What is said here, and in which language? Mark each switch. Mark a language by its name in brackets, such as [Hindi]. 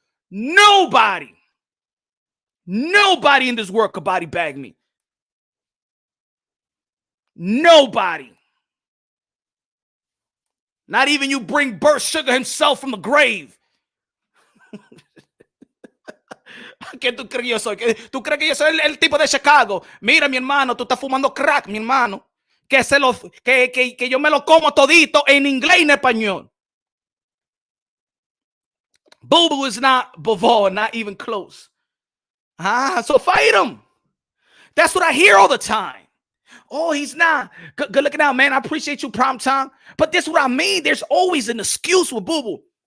[English] Nobody. Nobody in this world could body bag me. Nobody. Not even you bring Burt Sugar himself from the grave. [Spanish] ¿Qué tú crees que yo soy? ¿Tú crees que yo soy el tipo de Chicago? Mira, mi hermano, tú estás fumando crack, mi hermano. Que yo me lo como todito en inglés y en español. [English] Boo Boo is not Bavard, not even close. So fight him. That's what I hear all the time. Oh, he's not. Good looking out, man. I appreciate you, prime time. But this is what I mean. There's always an excuse with Boo Boo.